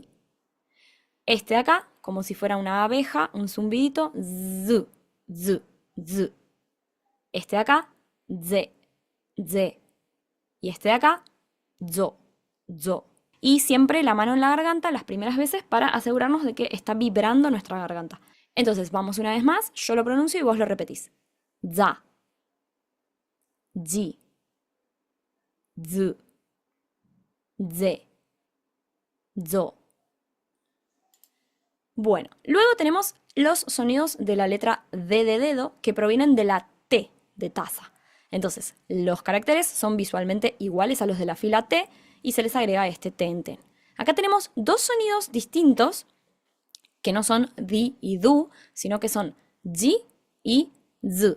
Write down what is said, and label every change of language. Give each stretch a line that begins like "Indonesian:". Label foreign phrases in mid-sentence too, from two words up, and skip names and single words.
Spanish: Este de acá, como si fuera una abeja, un zumbidito, z, z, z. Este de acá, z, z. Y este de acá, zo, zo. Y siempre la mano en la garganta las primeras veces para asegurarnos de que está vibrando nuestra garganta. Entonces, vamos una vez más, yo lo pronuncio y vos lo repetís.
Japanese: Za, ji, z, ze, zo.
Spanish: Bueno, luego tenemos los sonidos de la letra D de dedo que provienen de la T de taza. Entonces, los caracteres son visualmente iguales a los de la fila T y se les agrega este ten. Acá tenemos dos sonidos distintos que no son di y du, sino que son ji y z.